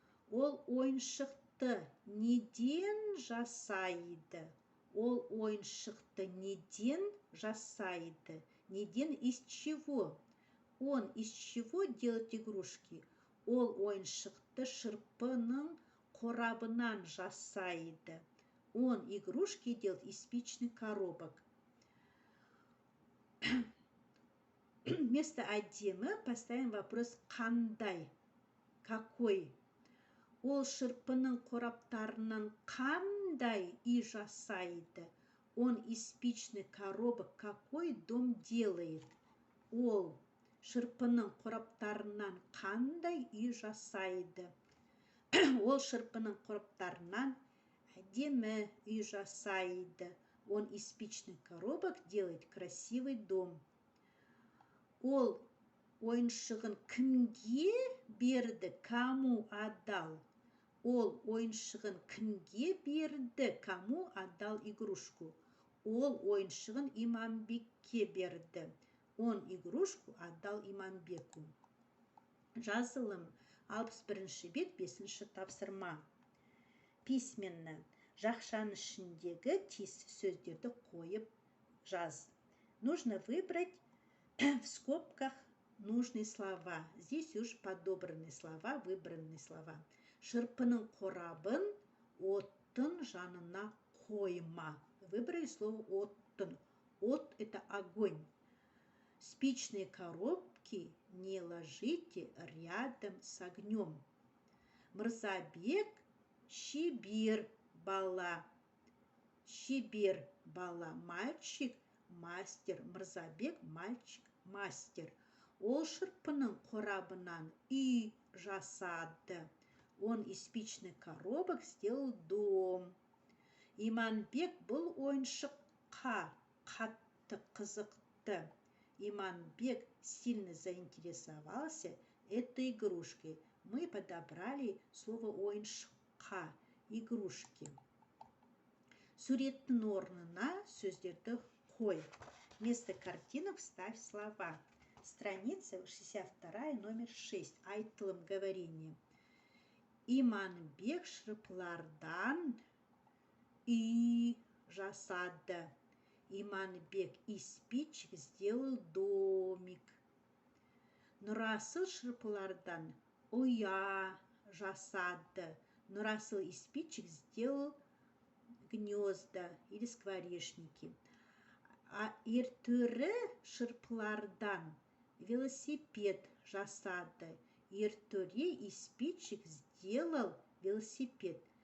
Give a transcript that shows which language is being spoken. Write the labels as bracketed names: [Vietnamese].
[Kazakh] Ол ойыншықты неден жасайды? Ол ойыншықты неден жасайды? [Russian] Неден из чего? Он из чего делает игрушки? [Kazakh] Ол ойыншықты шырпының қорабынан жасайды. [Russian] Он игрушки делает из спичных коробок. Вместо әдемі поставим вопрос қандай? Какой? [Kazakh] Ол шырпының қораптарынан қандай үй жасайды? [Russian] Он из спичных коробок какой дом делает? [Kazakh] Ол шырпының қораптарынан қандай үй жасайды? Ол шырпының қораптарынан әдемі үй жасайды. [Russian] Он из спичных коробок делает красивый дом. [Kazakh] Ол ойыншығын кімге берді, [Russian] кому отдал? [Kazakh] Ол ойыншығын кімге берді, [Russian] кому отдал игрушку? [Kazakh] Ол ойыншығын Иманбекке берді. [Russian] Он игрушку отдал Иманбеку. [Kazakh] Жазылым 61 бет 5 тапсырма. Письменно. Жақшаның ішіндегі тиісті сөздерді қойып жаз. [Russian] Нужно выбрать в скобках нужные слова. Здесь уж подобранные слова, выбранные слова. [Kazakh] Шырпының қорабын оттың жанына қойма. [Russian] Выбрали слово оттың. От – это огонь. Спичные коробки не ложите рядом с огнем. [Kazakh] Мырзабек шебер бала. Шебер бала [Russian] мальчик, мастер. Мырзабек мальчик, мастер. [Kazakh] Ол шырпының қорабынан үй жасады. [Russian] Он из спичных коробок сделал дом. [Kazakh] Иманбек бұл ойыншыққа қатты қызықты. [Russian] Иманбек сильно заинтересовался этой игрушкой. Мы подобрали слово ойыншыққа, игрушки. [Kazakh] Суреттің орнына сөздерді қой. [Russian] Вместо картинок вставь слова. Страница 62, номер 6. Айтылым говорение. [Kazakh] Иманбек шырпылардан үй жасады. [Russian] Иманбек из спичек сделал домик. [Kazakh] Нұрасыл шырпылардан ұя жасады. [Russian] Нұрасыл из спичек сделал гнезда или скворечники. [Kazakh] А Ертөрі шырпылардан велосипед жасады. [Russian] Ертөре из спичек сделал велосипед.